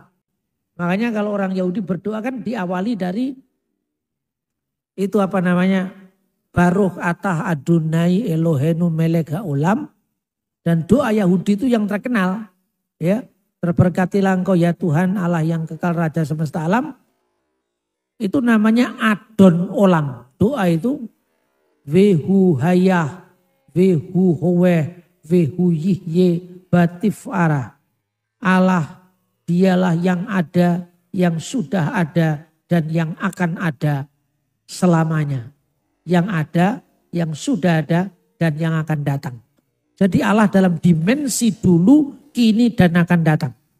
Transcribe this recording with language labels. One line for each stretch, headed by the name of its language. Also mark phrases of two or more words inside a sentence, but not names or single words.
Indonesian: Makanya kalau orang Yahudi berdoa kan diawali dari itu
Hebrew: ברוך אתה אדני אלהינו מלך העולם.
Indonesian: Dan doa Yahudi itu yang terkenal. Ya, terberkatilah engkau ya Tuhan Allah yang kekal Raja semesta alam. Itu namanya Adon Olam. Doa itu
Hebrew: והוא היה והוא הווה והוא יהיה בתפארה.
Indonesian: Allah dialah yang ada, yang sudah ada, dan yang akan ada selamanya. Yang ada, yang sudah ada, dan yang akan datang. Jadi Allah dalam dimensi dulu, kini, dan akan datang.